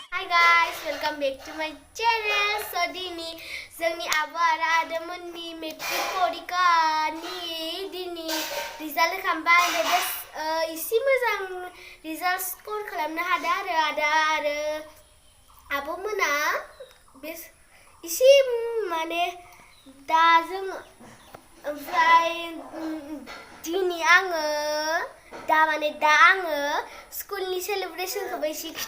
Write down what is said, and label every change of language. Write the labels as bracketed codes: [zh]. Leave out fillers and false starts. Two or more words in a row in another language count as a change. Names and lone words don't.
[en] guys, welcome back to my channel. [brx] So dini jwngni abo aro adamonni metric porika ni dini result खालामबाय ओमफ्राय एसे मोजां [en] result score [brx] खालामनो हादों आरो आदा आरो आब'मोना बे एसे माने दा जों ओमफ्राय दिनै आङो दा आङो स्कुलनि सेलिब्रेशनखौबो एसे